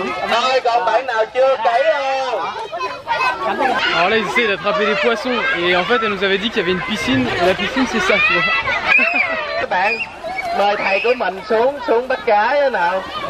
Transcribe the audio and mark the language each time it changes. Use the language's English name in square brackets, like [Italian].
[Vietnamese] Thôi còn bạn nào chưa cấy không? [French] Alors là ils essaient d'attraper des poissons et en fait elle nous avait dit qu'il y avait une piscine et la piscine c'est ça tu vois. [Vietnamese] Các bạn mời thầy của mình xuống bắt cá thế nào?